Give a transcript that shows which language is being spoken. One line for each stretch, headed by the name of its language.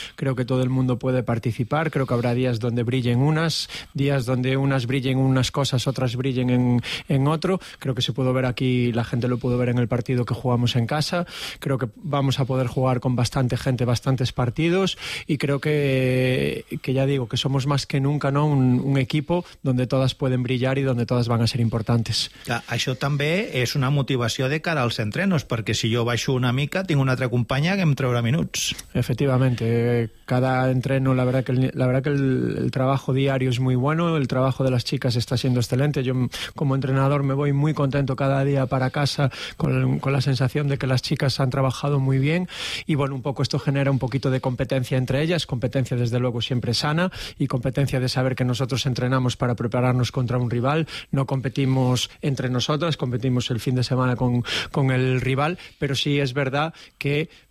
Spanish: Creo que todo el mundo puede participar. Creo que habrá días donde brillen unas, días donde unas brillen unas cosas, otras brillen en otro. Creo que se pudo ver aquí, la gente lo pudo ver en el partido que jugamos en casa. Creo que vamos a poder jugar con bastante gente, bastantes partidos. Y creo que ya digo, que somos más que nunca, ¿no? Un equipo donde todas pueden brillar i donde todas van a ser importantes.
Catalan: Ja, això també és una motivació de cara als entrenos, perquè si jo baixo una mica, tinc una altra companya que em treurà minuts.
Spanish: Efectivament, cada entreno, la verdad que el trabajo diario es muy bueno, el trabajo de las chicas está siendo excelente. Yo como entrenador me voy muy contento cada día para casa con la sensación de que las chicas han trabajado muy bien y bueno, un poco esto genera un poquito de competencia entre ellas, competencia desde luego siempre sana y competencia de saber que nosotros entrenamos para prepararnos contra un rival, no competimos entre nosotras, competimos el fin de semana con el rival, pero sí es verdad que